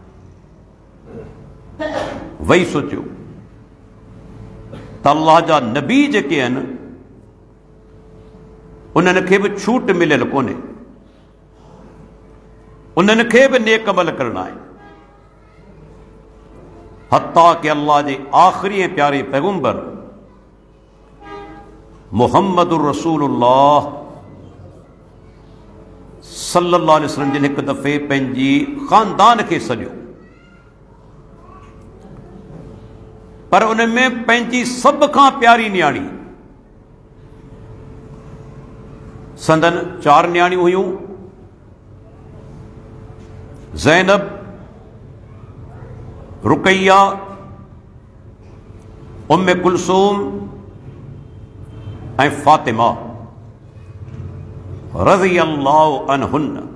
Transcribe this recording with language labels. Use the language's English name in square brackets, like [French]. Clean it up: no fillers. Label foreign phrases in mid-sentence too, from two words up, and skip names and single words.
[Sindhi] वही सोचियो त अल्लाह जा नबी जेके आहिनि उन्हनि खे बि छूट मिलियल कोन्हे, उन्हनि खे बि नेक अमल करणा आहिनि। हत्ता कि अल्लाह जे आख़िरी ऐं प्यारे पैगुंबर मुहम्मदुर रसूलुल्लाह [Arabic] صلى الله عليه وسلم [Sindhi] जिन हिकु दफ़े पंहिंजी ख़ानदान खे सॼो, पर उन में पंहिंजी सभ खां प्यारी न्याणी, संदन 4 न्याणियूं हुयूं, ज़ैनब, रुकैया, उम्मे कुलसूम ऐं फातिमा [Arabic] رضي الله عنهن.